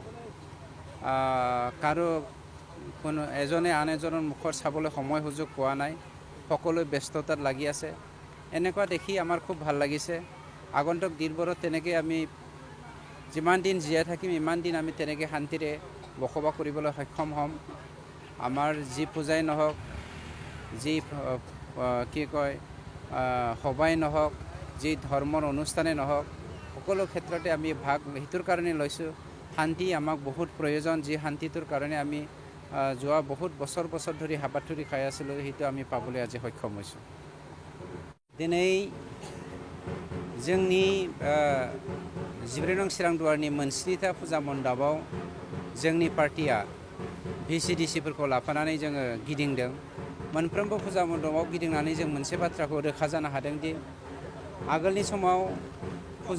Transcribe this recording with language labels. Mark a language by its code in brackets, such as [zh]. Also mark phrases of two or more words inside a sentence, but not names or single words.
[as] কাৰো কোনো এজনে আন এজনৰ মুখত চাবলৈ সময় সুযোগ পোৱা নাই সকলোৱে ব্যস্ততাত লাগি আছে এনেকুৱা দেখি আমাৰ খুব ভাল লাগিছে আগন্তুক দিনবোৰত তেনেকৈ আমি যিমান দিন জীয়াই থাকিম ইমান দিন আমি তেনেকৈ শান্তিৰে বসবাস কৰিবলৈ সক্ষম হ'ম আমাৰ যি পূজাই নহওক যি কি কয় সবাই নহওক যি ধৰ্মৰ অনুষ্ঠানে নহওক সকলো ক্ষেত্ৰতে আমি ভাগ সেইটোৰ কাৰণে লৈছোঁ শান্তি আমাক বহুত প্ৰয়োজন যি শান্তিটোৰ কাৰণে আমি যোৱা বহুত বছৰ ধৰি হাবাথুৰি খাই আছিলোঁ সেইটো আমি পাবলৈ আজি সক্ষম হৈছোঁ [brx] दिनै जोंनि 14 नं चिरां दुवारनि मोनस्निथा फुजा मण्डपाव जोंनि पार्टिया VCDCफोरखौ लाफानानै जोङो गिदिंदों मोनफ्रोमबो फुजा मण्डपाव गिदिंनानै जों मोनसे बाथ्राखौ रोखा जानो हादों दि आगोलनि समाव फुजा